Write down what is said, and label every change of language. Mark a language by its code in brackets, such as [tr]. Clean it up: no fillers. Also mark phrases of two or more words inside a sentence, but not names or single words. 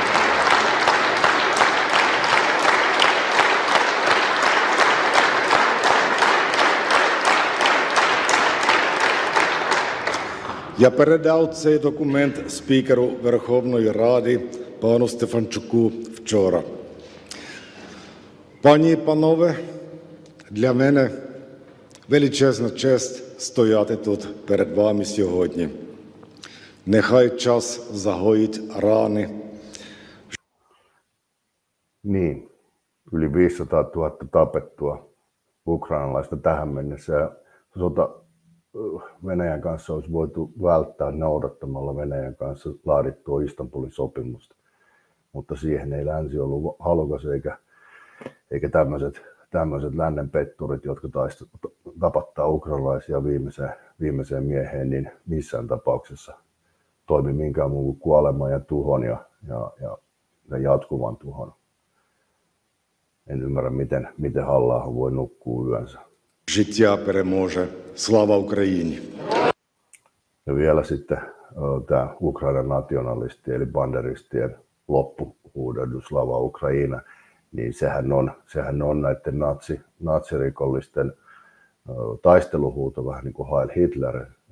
[uk] Я передав цей документ спікеру Верховної Ради пану Стефанчуку вчора. Пані і панове, для мене величезна честь стояти тут перед вами сьогодні. Нехай час загоїть рани. [fi] Niin, yli 500 000 tapettua ukrainalaista tähän mennessä. Ja sota Venäjän kanssa olisi voitu välttää noudattamalla Venäjän kanssa laadittua Istanbulin sopimusta. Mutta siihen ei länsi ollut halukas eikä tämmöiset lännen petturit, jotka tapattaa ukrainalaisia viimeiseen mieheen, niin missään tapauksessa toimi minkään muun kuin kuoleman ja tuhon ja jatkuvan tuhon. En ymmärrä, miten Halla-aho voi nukkua yönsä. [uk] Життя переможе. Слава Україні! [fi] Ja vielä sitten tämä Ukrainan nationalisti eli banderistien loppuhuudahdus Slava Ukraina, niin sehän on näiden natsirikollisten taisteluhuuto vähän niin kuin Heil Hitler,